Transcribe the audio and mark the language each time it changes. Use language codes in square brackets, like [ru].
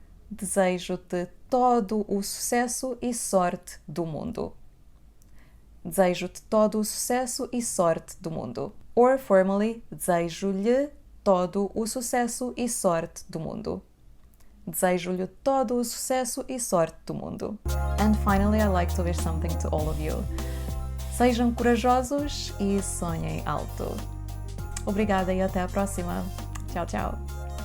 [pt] Desejo-te todo o sucesso e sorte do mundo. Desejo-te todo o sucesso e sorte do mundo. [en] Or formally, [pt] desejo-lhe todo o sucesso e sorte do mundo. Desejo-lhe todo o sucesso e sorte do mundo. [en] And finally, I like to wish something to all of you. [pt] Sejam corajosos e sonhem alto. Obrigada e até a próxima. Tchau, tchau.